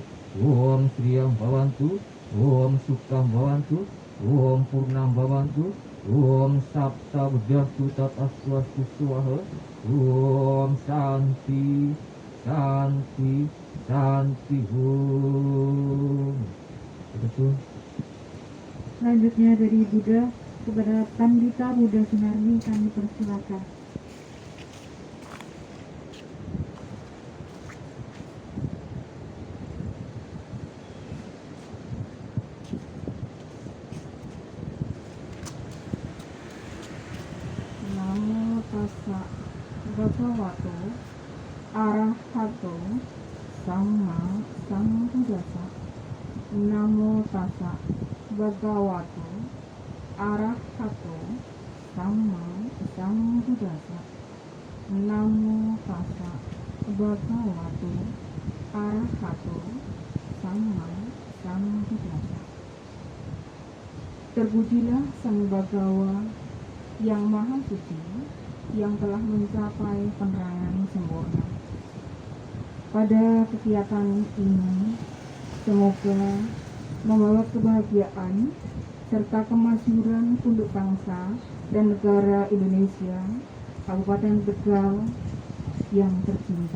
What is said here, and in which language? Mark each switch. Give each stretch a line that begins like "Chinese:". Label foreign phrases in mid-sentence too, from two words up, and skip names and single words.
Sanskrit: Om Sriyam Bhavantu. Om Sukam Bhavantu. Om Purnam Bhavantu. Om Sapta Buddhastu Tat Aswastu Swaha. Om Santi Santi Santi Om.
Indonesian: Betul. Selanjutnya dari Buddha kepada Pandita Buddha Sunarni kami persilakan.
Pali: Namo tassa bhagavato arahato samma sambuddhassa. Namo tassa bhagavato arahato samma sambuddhassa. Namo tassa bhagavato arahato samma sambuddhassa.
Indonesian: Terpujilah Sang Bhagawa yang Maha Suci, yang telah mencapai penerangan sempurna. Pada kegiatan ini, semoga membawa kebahagiaan serta kemasyhuran untuk bangsa dan negara Indonesia, Kabupaten Tegal yang tercinta.